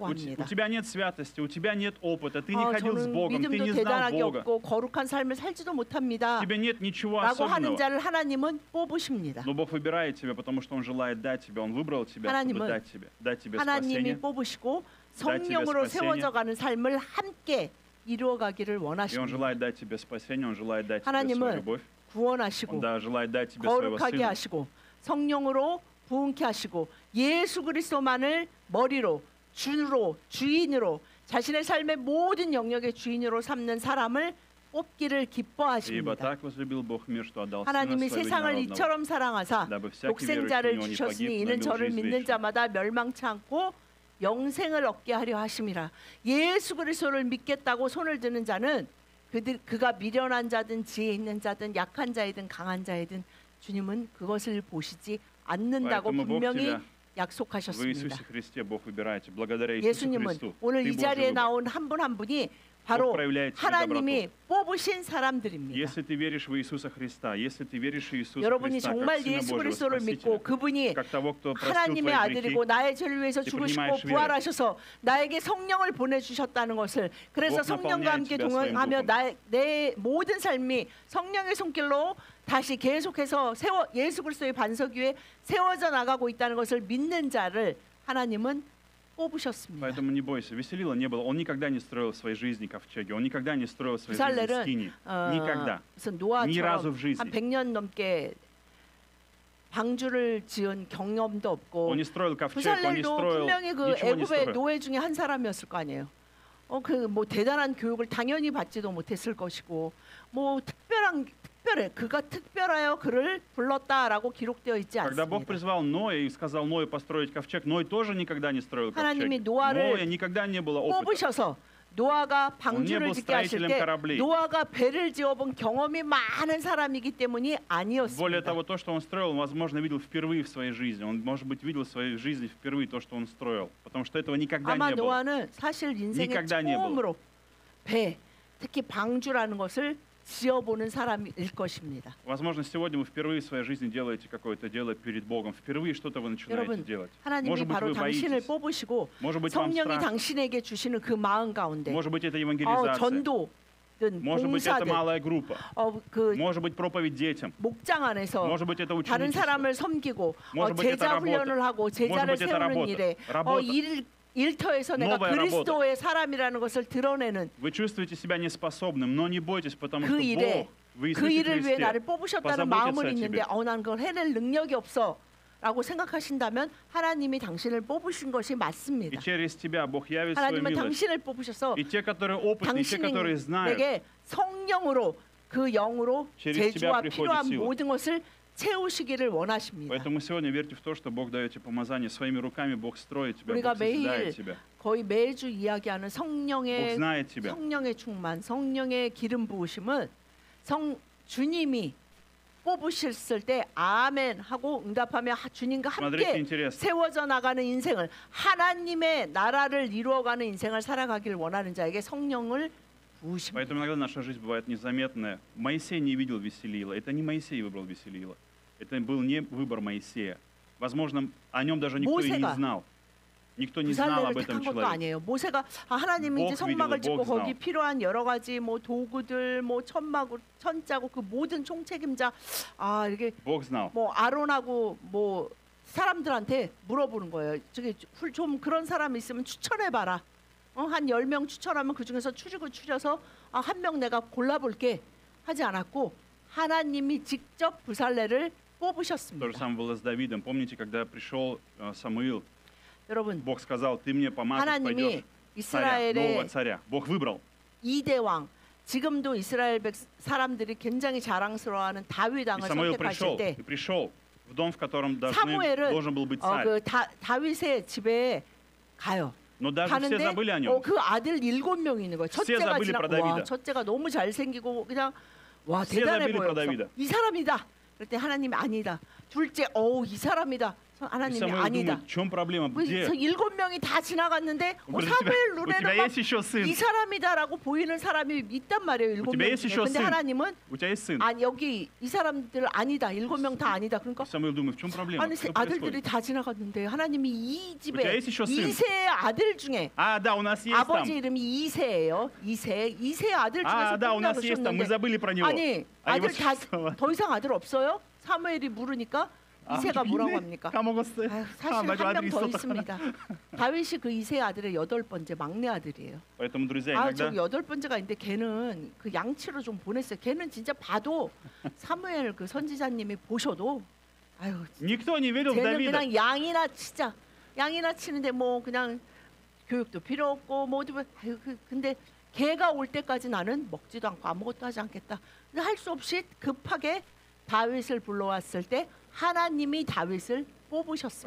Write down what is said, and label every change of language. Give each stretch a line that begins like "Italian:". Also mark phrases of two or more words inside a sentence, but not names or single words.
Russian: У
Korean: 합니다.
Russian: тебя нет святости, у тебя нет опыта, ты не ходил с
Korean: 저는
Russian: Богом, ты
Korean: 믿음도
Russian: не знал
Korean: 대단하게
Russian: Бога.
Korean: 없고 거룩한 삶을 살지도 못합니다.
Russian: Тебе нет ничего
Korean: 라고 하는
Russian: особенного.
Korean: 자를 하나님은 뽑으십니다.
Russian: Но Бог выбирает тебя, потому что Он желает дать тебе. Он выбрал тебя, чтобы
Korean: 하나님은
Russian: дать тебе
Korean: 하나님이
Russian: спасение.
Korean: 뽑으시고
Russian: Дать тебе
Korean: 성령으로
Russian: спасение.
Korean: 세워져가는 삶을 함께 이루어가기를
Russian: И Он
Korean: 원하십니다.
Russian: желает дать тебе спасение, Он желает дать тебе
Korean: 하나님은
Russian: свою любовь.
Korean: 구원하시고
Russian: Он желает дать тебе своего
Korean: 거룩하게
Russian: Сына.
Korean: 하시고 성령으로 부흥케 하시고 예수 그리스도만을 머리로 주인으로 자신의 삶의 모든 영역의 주인으로 삼는 사람을 뽑기를
Russian: Ибо
Korean: 기뻐하십니다.
Russian: так возлюбил Бог мир, что отдал Сына
Korean: 하나님이
Russian: Своего
Korean: 세상을
Russian: единородного,
Korean: 이처럼 사랑하사
Russian: дабы всякий верующий в
Korean: 독생자를
Russian: Него не
Korean: 주셨으니
Russian: погиб, но
Korean: 이는
Russian: имел
Korean: 저를
Russian: жизнь
Korean: 믿는
Russian: вечную.
Korean: 자마다 멸망치 않고 영생을 얻게 하려 하심이라. 예수 그리스도를 믿겠다고 손을 드는 자는 그가 미련한 자든 지혜 있는 자든 약한 자이든 강한 자이든 주님은 그것을 보시지 않는다고
Russian: Поэтому Бог
Korean: 분명히
Russian: тебя в
Korean: 약속하셨습니다.
Russian: Иисусе Христе Бог выбирает. Благодаря Иисусу
Korean: 예수님은
Russian: Христу
Korean: 오늘
Russian: ты
Korean: 이
Russian: Божий
Korean: 자리에
Russian: выбор.
Korean: 나온 한 분 한 분이 바로
Russian: проявляет в тебе
Korean: 하나님이 뽑으신 사람들입니다.
Russian: Если ты веришь в Иисуса Христа, если ты веришь в Иисуса
Korean: 여러분이
Russian: Христа, как
Korean: 정말
Russian: Сына
Korean: 예수
Russian: Божьего
Korean: 그리스도를 믿고
Russian: Спасителя,
Korean: 그분이
Russian: как того, кто простил
Korean: 하나님의
Russian: твои грехи,
Korean: 아들이고 나의 죄를 위해서 이 죽으시고
Russian: принимаешь верой.
Korean: 부활하셔서 나에게 성령을 보내주셨다는 것을 그래서
Russian: Бог
Korean: 성령과
Russian: наполняет
Korean: 함께
Russian: тебя своим
Korean: 동행하며
Russian: духом.
Korean: 내 모든 삶이 성령의 손길로 다시 계속해서 예수 그리스도의 반석 위에 세워져 나가고 있다는 것을 믿는 자를 하나님은 뽑으셨습니다.
Russian: Поэтому не бойся, Веселила не было. Он никогда не строил в своей жизни ковчеги, он никогда не строил в своей жизни
Korean: 부살렐은
Russian: скини. Никогда.
Korean: 무슨
Russian: Ни разу
Korean: 노아처럼
Russian: в жизни.
Korean: 한 100년 넘게 방주를 지은 경험도 없고
Russian: Он не строил ковчег, он не
Korean: 부살렐도
Russian: строил,
Korean: 분명히 그
Russian: ничего не
Korean: 애굽의
Russian: строил.
Korean: 노예 중에 한 사람이었을 거 아니에요. 그 뭐 대단한 교육을 당연히 받지도 못했을 것이고 뭐 특별해 그가 특별하여 그를 불렀다라고 기록되어 있지
Russian: Когда Бог
Korean: 않습니다.
Russian: призвал Ноя и сказал Ною построить ковчег, Ной тоже никогда не строил
Korean: 하나님이
Russian: ковчег.
Korean: 노아를
Russian: Ноя никогда не было опыта.
Korean: 뽑으셔서 노아가 방주를
Russian: был
Korean: 짓게 하실
Russian: строителем
Korean: 때
Russian: кораблей.
Korean: 노아가 배를 지어본 경험이 많은 사람이기 때문이
Russian: Более
Korean: 아니었습니다.
Russian: того, то, что он строил, он, возможно, видел впервые в своей жизни. Он, может быть, видел в своей жизни впервые то, что он строил. Потому что этого никогда
Korean: 아마
Russian: не было.
Korean: 노아는 사실 인생의
Russian: никогда не было.
Korean: 처음으로 배, 특히 방주라는 것을 지어보는 사람일 것입니다.
Russian: Возможно, сегодня вы впервые в своей жизни делаете какое-то дело перед Богом. Впервые что-то вы начинаете
Korean: 여러분,
Russian: делать.
Korean: 하나님이
Russian: Может быть,
Korean: 바로
Russian: вы
Korean: 당신을
Russian: боитесь.
Korean: 뽑으시고
Russian: Может быть, вам
Korean: 성령이
Russian: страшно.
Korean: 당신에게 주시는 그 마음 가운데
Russian: Может быть, это евангелизация.
Korean: 전도든
Russian: Может быть, это
Korean: 봉사든
Russian: малая группа.
Korean: 그
Russian: Может быть, проповедь детям.
Korean: 목장 안에서
Russian: Может быть, это
Korean: 다른
Russian: ученичество.
Korean: 사람을 섬기고
Russian: Может быть, это
Korean: 제자
Russian: работа.
Korean: 훈련을 하고 제자를
Russian: быть, это
Korean: 세우는
Russian: работа.
Korean: 일에
Russian: Работа.
Korean: 일터에서 내가
Russian: Новая
Korean: 그리스도의 사람이라는 것을 드러내는
Russian: Вы чувствуете себя неспособным, но не бойтесь, потому
Korean: 그
Russian: что
Korean: 일에
Russian: Бог в
Korean: 그
Russian: Иисусе
Korean: 일을 위해 나를
Russian: Христе
Korean: 뽑으셨다는
Russian: позаботится
Korean: 마음은
Russian: о
Korean: 있는데
Russian: тебе.
Korean: 난 그걸 해낼 능력이 없어 라고 생각하신다면 하나님이 당신을 뽑으신 것이
Russian: И
Korean: 맞습니다.
Russian: через тебя Бог явит свою
Korean: 하나님은
Russian: милость.
Korean: 당신을 뽑으셔서
Russian: И те, которые опытные, те, которые знают,
Korean: 당신에게 성령으로 그 영으로
Russian: через
Korean: 제주와
Russian: тебя приходит
Korean: 필요한
Russian: сила.
Korean: 모든 것을 채우시기를 원하십니다.
Russian: Поэтому сегодня верьте в то, что Бог дает тебе помазание. Своими руками Бог строит тебя,
Korean: 우리가
Russian: Бог созидает
Korean: 매일
Russian: тебя.
Korean: 거의 매주 이야기하는
Russian: Бог
Korean: 성령의
Russian: знает тебя.
Korean: 충만, 성령의 기름 부으심은 주님이 뽑으셨을 때 아멘 하고 응답하며 주님과
Russian: Смотрите,
Korean: 함께
Russian: интересно.
Korean: 세워져 나가는 인생을 하나님의 나라를 이루어가는 인생을 살아가길 원하는 자에게 성령을 부으십니다.
Russian: Поэтому иногда наша жизнь бывает незаметная. Моисей не видел Веселила. Это не Моисей выбрал Веселила. Это был не выбор Моисея. Возможно, о нем даже никто и не
Korean: 모세가
Russian: знал. Никто не знал
Korean: 부살레를
Russian: об этом
Korean: 택한 것도
Russian: человеке.
Korean: 아니에요. 모세가 하나님이 이제
Russian: Бог
Korean: 성막을
Russian: видел,
Korean: 짓고
Russian: Бог знал.
Korean: 거기 필요한 여러 가지 뭐 도구들, 뭐 천자고 그 모든 총책임자 이게
Russian: Бог знал.
Korean: 뭐 아론하고 뭐 사람들한테 물어보는 거예요. 저기 좀 그런 사람 있으면 추천해 봐라. 한 10명 추천하면 그 중에서 추려서 한 명 내가 골라볼게 하지 않았고 하나님이 직접 부살레를
Russian: То же
Korean: 뽑으셨습니다.
Russian: самое было с Давидом. Помните, когда пришел Самуил,
Korean: 여러분,
Russian: Бог сказал, ты мне помазать
Korean: 하나님이
Russian: пойдешь царя, нового
Korean: 이스라엘의
Russian: царя. Бог выбрал.
Korean: 2대 왕, 지금도 이스라엘 사람들이 굉장히 자랑스러워하는 다윗
Russian: И
Korean: 왕을
Russian: Самуил
Korean: 선택하실 때
Russian: пришел в дом, в котором
Korean: 사무엘은
Russian: должен был быть царь.
Korean: 그 다윗의 집에 가요.
Russian: Но даже все
Korean: 가는데
Russian: забыли о нем.
Korean: 그 아들 7명이 있는 거예요.
Russian: Все
Korean: 첫째가
Russian: забыли про
Korean: 지나고 와
Russian: Давида.
Korean: 첫째가 너무 잘생기고 그냥 와
Russian: Все
Korean: 대단해
Russian: забыли про
Korean: 보였어.
Russian: Давида.
Korean: 이 사람이다. 그럴 때 하나님이 아니다. 둘째 이 사람이다.
Russian: И
Korean: 하나님이
Russian: Самуил
Korean: 아니다.
Russian: думает, в чем проблема? Где?
Korean: 그래서 7명이 다 지나갔는데
Russian: Он говорит,
Korean: 사무엘
Russian: у
Korean: 눈에는
Russian: тебя
Korean: 막
Russian: есть еще сын.
Korean: 이 사람이다라고 보이는 사람이 있단 말이에요.
Russian: У тебя
Korean: 7명
Russian: есть
Korean: 중에.
Russian: еще
Korean: 근데
Russian: сын.
Korean: 하나님은
Russian: У тебя есть сын.
Korean: 여기 이 사람들 아니다. 7명 다 아니다. 그러니까
Russian: Самуил думает, в чем проблема?
Korean: 아니
Russian: Что
Korean: 아들들이
Russian: происходит?
Korean: 다 지나갔는데 하나님이 이 집에
Russian: тебя есть еще сын?
Korean: 이세의 아들 중에
Russian: А, да, у нас есть
Korean: 아버지
Russian: там.
Korean: 이름이 이세예요. 이세 아들 중에서
Russian: А, да, у нас есть там. Мы
Korean: 뽑냐셨는데
Russian: забыли про него.
Korean: 아니
Russian: А его
Korean: 아들 다
Russian: существовало.
Korean: 더 이상 아들 없어요? 사무엘이 물으니까 이세가 뭐라고 합니까? 까먹었어요. 사실 한 명 더 있습니다. 다윗이 그 이세 아들의 8번째 막내 아들이에요.
Russian: Поэтому, друзья,
Korean: 저기
Russian: иногда
Korean: 8번째가 있는데 걔는 그 양치로 좀 보냈어요. 걔는 진짜 봐도 사무엘 그 선지자님이 보셔도
Russian: никто не верил в
Korean: 쟤는
Russian: Давида.
Korean: 그냥 양이나 치는데 뭐 그냥 교육도 필요 없고 뭐 근데 걔가 올 때까지 나는 먹지도 않고 아무것도 하지 않겠다. 할 수 없이 급하게 다윗을 불러왔을 때 하나님이 다윗을 뽑으셨습니다.